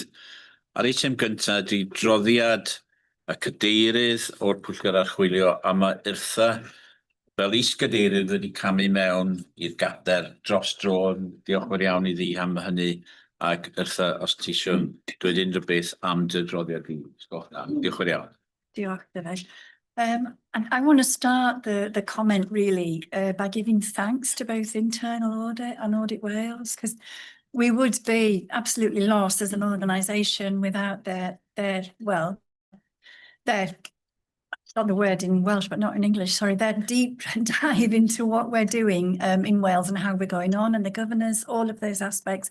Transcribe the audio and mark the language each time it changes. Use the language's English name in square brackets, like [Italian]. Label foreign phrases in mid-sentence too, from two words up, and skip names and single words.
[Welsh] Ar eitem gyntaf ydy droddiad y cadeirydd o'r pwyllgor archwilio a mae Irtha fel is-gadeirydd wedi camu mewn i'r gader dros dro. Diolch yn fawr iawn iddi am hynny, ac Irtha, os ti isio dweud unrhyw beth am dy droddiad i. Diolch yn fawr iawn. Diolch, David. [English] And I want to start the comment really by giving thanks to both Internal Audit and Audit Wales, because we would be absolutely lost as an organisation without their got the word in Welsh, but not in English, sorry, their deep dive into what we're doing in Wales and how we're going on, and the governors, all of those aspects.